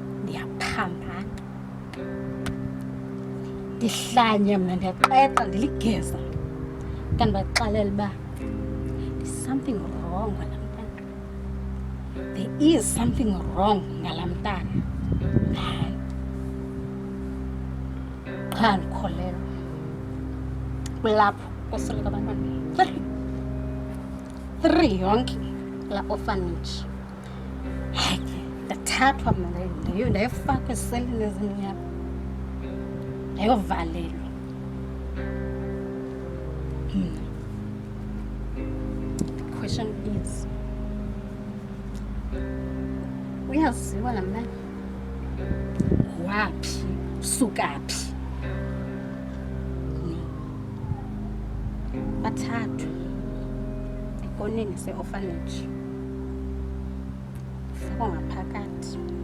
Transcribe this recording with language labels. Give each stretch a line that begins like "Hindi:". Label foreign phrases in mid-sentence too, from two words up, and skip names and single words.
Xhosa: ndiyaphambana ndihlanye mna ndiyaxexa ndiligeza kanti baxelela uba
English: there's something wrong
Xhosa: ngala mntana.
English: There is something wrong
Xhosa: ngala mntana. Hayi qha ndikholelwa kulapho kusweleka abantwana 3 yonke la orphanage. Hayi ke ndathathwa mna ndayofaka eselini ezimnyama ndayovalelwa mna.
English: The question is,
Xhosa: uyaziwa la mntana waphi usukaphi? Bathathwa ekoneni se-orphanage ufakwa ngaphakathi.